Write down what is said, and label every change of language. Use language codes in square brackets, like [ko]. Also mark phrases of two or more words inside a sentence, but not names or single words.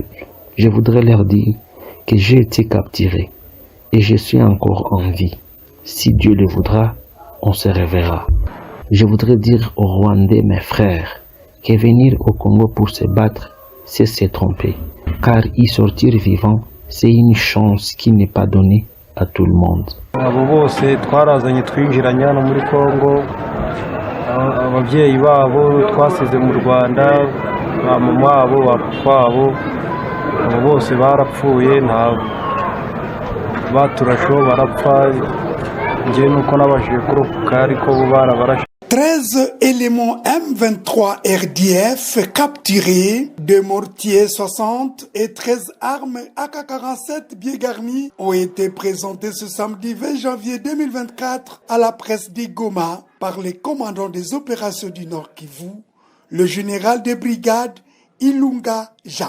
[fr] Je voudrais leur dire que j'ai été capturé et je suis encore en vie. Si Dieu le voudra, on se reverra. Je voudrais dire aux Rwandais, mes frères, que venir au Congo pour se battre, c'est se tromper, car y sortir vivant, c'est une chance qui n'est pas donnée à tout le monde. [rw] Abo bose twarazanye twinjiranye hano muri Kongo, abavyeyi babo twasize mu Rwanda, mama wabo bapfa wabo, abo bose barapfuye, nta baturasho barapfa, nje nuko nabashije kurokoka ariko bo barabarashe. [fr] 13 éléments M23 RDF capturés, 2 mortiers 60 et 13 armes AK-47 bien garnies ont été présentés ce samedi 20 janvier 2024 à la presse de Goma par les commandants des opérations du Nord Kivu, le général des brigades Ilunga Jacques.